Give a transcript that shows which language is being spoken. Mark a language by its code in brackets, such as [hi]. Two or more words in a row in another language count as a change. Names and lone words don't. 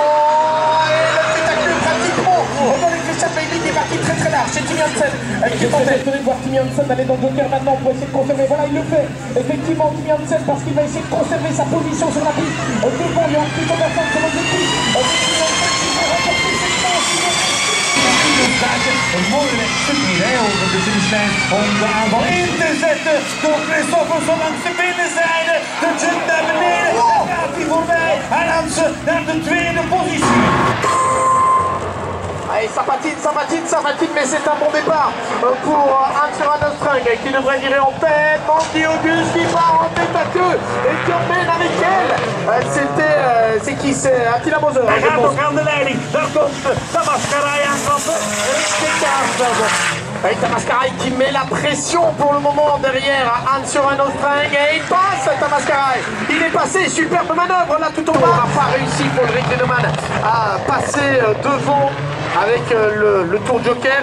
[fr] Et le petit à queue pratiquement dans les Christian Bailey qui est parti très large. C'est Timmy Hansen qui est en train de voir Timmy Hansen aller dans le Joker maintenant pour essayer de conserver. Voilà, il le fait effectivement Timmy Hansen parce qu'il va essayer de conserver sa position sur la piste devant Johan Kristoffersson sur l'objectif. Timmy Hansen qui va remporter cette manche. [nl] Een mooie stukje over de finishlijn om de aanval in te zetten door Kristoffersson langs de binnenzijde. De jump naar beneden, daar gaat hij voorbij. En Hansen naar de tweede positie. [fr] Allez, ça patine, mais c'est un bon départ pour Hans-Göran Oström qui devrait virer en tête. Mandy Auguste qui part en tête à queue et qui emmène avec elle. C'est qui? C'est Attila Moser. [nl] Hij gaat ook aan de leiding. Daar komt Tamascarai aanklappen. [fr] Et Tamascarai qui met la pression pour le moment derrière Hans-Göran Oström et il passe Tamascarai. Il est passé, superbe manœuvre là tout en bas. Il n'a pas réussi pour Ulrik Lindemann à passer devant avec le tour Joker.